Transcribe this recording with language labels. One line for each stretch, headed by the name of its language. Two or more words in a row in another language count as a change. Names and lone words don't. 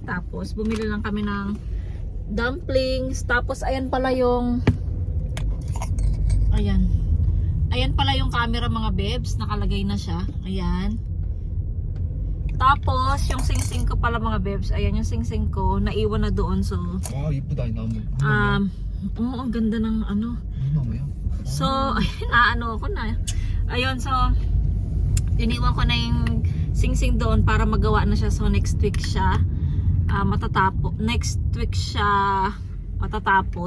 Filipino: Tapos bumili lang kami ng dumplings. Tapos ayan pala yung ayan pala yung camera mga bebs. Nakalagay na siya. Ayan. Tapos yung sing-sing ko pala mga bebs. Ayan yung sing-sing ko. Naiwan na doon. So
Korean: 와, 이쁘다, 이 나무.
Filipino: oo, ang ganda ng ano.
Korean: 나무야?
Filipino: So, naano ako na. Ayun, so iniwan ko na yung sing-sing doon para magawa na siya. So next week siya matatapos.